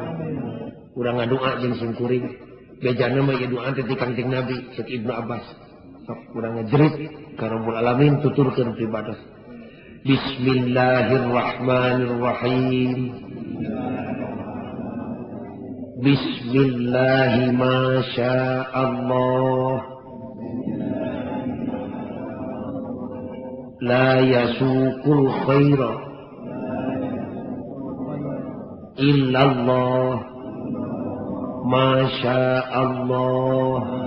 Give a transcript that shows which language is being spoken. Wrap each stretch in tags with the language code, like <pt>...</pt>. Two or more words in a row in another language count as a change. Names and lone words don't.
<su>Urang ngadoa jeung sing kuring. Bejana mah ieu doa teh ti Kangjeng Nabi Syekh Ibnu Abbas. Sok urang ngajerit ka</su> <ar>رب العالمين</ar> <su>tuturkeun pribados.</su> <ar>بسم الله الرحمن الرحيم. بسم الله ما شاء الله. لا يسوق الخير إلا الله ما شاء الله.</ar>